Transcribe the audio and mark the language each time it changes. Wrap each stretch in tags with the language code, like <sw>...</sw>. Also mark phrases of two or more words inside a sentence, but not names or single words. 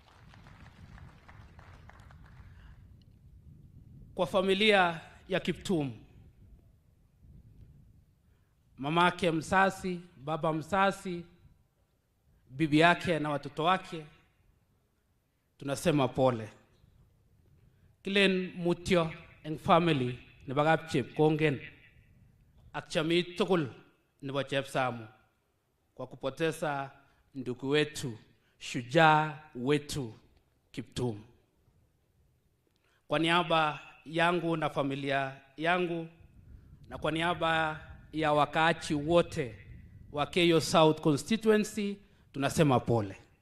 <sw>Kwa familia ya Kiptum, mamake msasi, baba msasi, bibi yake na watoto wake, tunasema pole.</sw> <kln>Kilen mutyo en family ne bagap chep kongen ak chami tugul nebo Chepsamu</kln> <sw>kwa kupoteza ndugu wetu, shujaa wetu</sw> <kln>Kiptum.</kln> <sw>Kwa niaba yangu na familia yangu na kwa niaba ya wakaachi wote wa Keyo South constituency, tunasema pole.</sw>